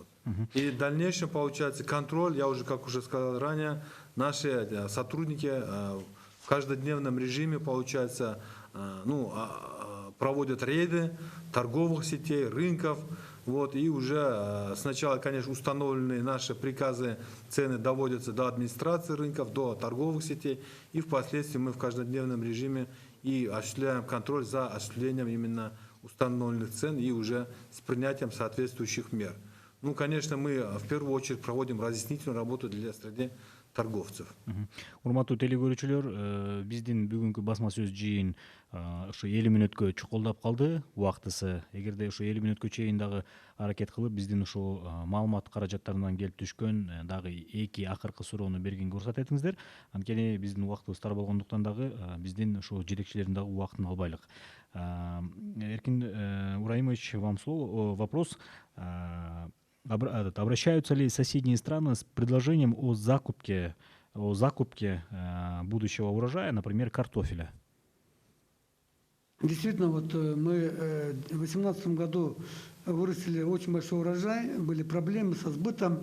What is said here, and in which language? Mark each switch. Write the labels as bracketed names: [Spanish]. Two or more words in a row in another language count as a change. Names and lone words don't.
[Russian] И в дальнейшем получается контроль, я уже, как уже сказал ранее, наши сотрудники в каждодневном режиме, получается, проводят рейды торговых сетей, рынков, вот, и уже сначала, конечно, установленные наши приказы, цены доводятся до администрации рынков, до торговых сетей, и впоследствии мы в каждодневном режиме и осуществляем контроль за осуществлением именно установленных цен и уже с принятием соответствующих мер. Ну, конечно, мы в первую очередь проводим разъяснительную работу для среды торговцев. [Kyrgyz] Урматтуу теле көрүүчүлөр, биздин бүгүнкү басма сөз жыйын ушу 50 мүнөткө чукулдап калды убактысы. Эгерде ушу 50 мүнөткө чейин дагы аракет кылып, биздин ушул маалымат каражаттарынан келип түшкөн дагы 2 акыркы суроону бергенге уруксат этиңиздер. Анткени биздин убактыбыз тар болгондуктан дагы биздин ушул жетекчилердин дагы убактын албайлык. Эркин Ураимович, [Russian] вам слово. Вопрос. Обращаются ли соседние страны с предложением о закупке будущего урожая, например, картофеля? Действительно, вот мы в 2018 году вырастили очень большой урожай, были проблемы со сбытом.